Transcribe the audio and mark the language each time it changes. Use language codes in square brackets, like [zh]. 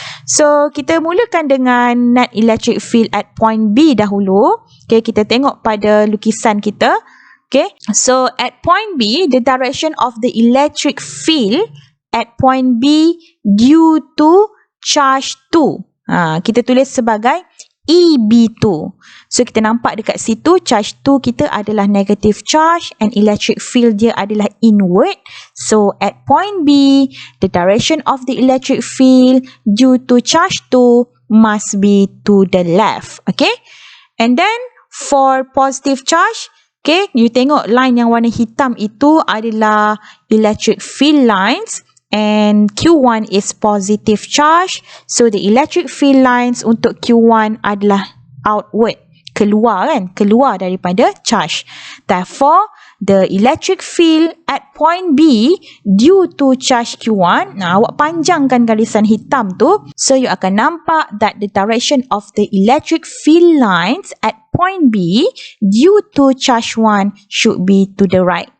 [ms] So, kita mulakan dengan [en] net electric field at point B [ms] dahulu. [en] Okay, [ms] kita tengok pada lukisan kita. [en] Okay, so at point B, the direction of the electric field at point B due to charge 2. [ms] Kita tulis sebagai EB2. So, kita nampak dekat situ, charge 2 kita adalah [en] negative charge and electric field [ms] dia adalah inward. [en] So, at point B, the direction of the electric field due to charge 2 must be to the left. Okay, and then for positive charge, [ms] Okay, you tengok line yang warna hitam itu adalah [en] electric field lines. And Q1 is positive charge. So the electric field lines [ms] untuk Q1 adalah [en] outward. [ms] Keluar kan? Keluar daripada charge. [en] Therefore, the electric field at point B due to charge Q1. Nah, [ms] awak panjangkan garisan hitam tu. [en] So, you akan nampak that the direction of the electric field lines at point B due to charge 1 should be to the right.